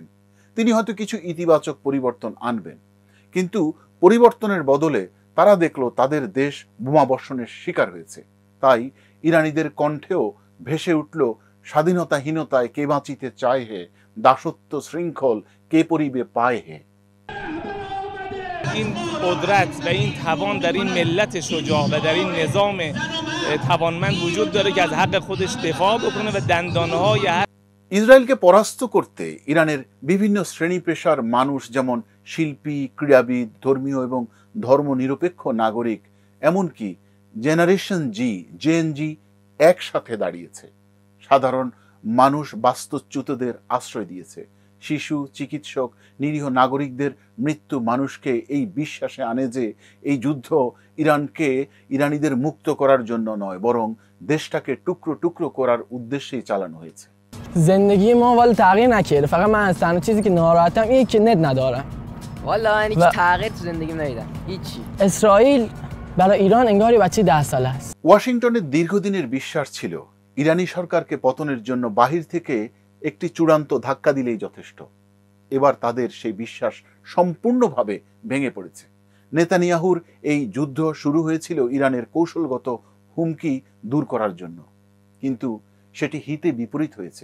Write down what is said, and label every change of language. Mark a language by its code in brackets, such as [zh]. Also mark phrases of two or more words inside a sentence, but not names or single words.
[bn] তিনি হয়তো কিছু ইতিবাচক পরিবর্তন আনবেন, কিন্তু পরিবর্তনের বদলে তারা দেখল তাদের দেশ বোমাবর্ষণের শিকার হয়েছে। তাই ইরানিদের কণ্ঠেও ভেসে উঠল, স্বাধীনতাহীনতায় কে বাঁচিতে চায় হে, দাসত্ব শৃঙ্খল কে পরিবে পায় হে। [fa] این قدرت و این توان در این ملت شجاع و در این نظام توانمند وجود داره که از حق خودش دفاع بکنه و دندانه‌های [bn] ইসরায়েলকে পরাস্ত করতে ইরানের বিভিন্ন শ্রেণী পেশার মানুষ, যেমন শিল্পী, ক্রীড়াবিদ, ধর্মীয় এবং ধর্মনিরপেক্ষ নাগরিক, এমনকি [en] Generation Z [bn] একসাথে দাঁড়িয়েছে। সাধারণ মানুষ বাস্তুচ্যুতদের আশ্রয় দিয়েছে। শিশু, চিকিৎসক, নিরীহ নাগরিকদের মৃত্যু মানুষকে এই বিশ্বাসে আনে যে এই যুদ্ধ ইরানিদের মুক্ত করার জন্য নয়, বরং দেশটাকে টুকরো টুকরো করার উদ্দেশ্যেই চালানো হয়েছে। [fa] زندگی ما والا تغییر نکرده، فقط من از تنها چیزی که ناراحتم اینه که نت ندارم. والا من هیچ تغییر تو زندگیم ندیدم، هیچی. اسرائیل برای ایران انگار یه بچه 10 ساله است. [bn] ওয়াশিংটনের দীর্ঘদিনের বিশ্বাস ছিল ইরানি সরকারকে পতনের জন্য বাহির থেকে একটি চূড়ান্ত ধাক্কা দিলেই যথেষ্ট। এবার তাদের সেই বিশ্বাস সম্পূর্ণভাবে ভেঙে পড়েছে। নেতানিয়াহুর এই যুদ্ধ শুরু হয়েছিল ইরানের কৌশলগত হুমকি দূর করার জন্য, কিন্তু সেটি হিতে বিপরীত হয়েছে।